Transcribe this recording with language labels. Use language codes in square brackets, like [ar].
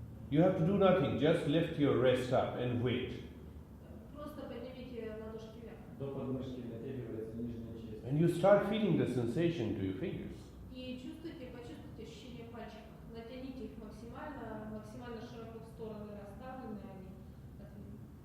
[en] You have to do nothing, just lift your wrist up and wait. [ru] Просто поднимите ладошки вверх. До подмышки натягивается нижняя часть. [en] And you start feeling the sensation to your fingers. [ru] И почувствуйте ощущение пальчиков. Натяните их максимально, максимально широко в стороны расставлены они. И чувствуйте натяжение.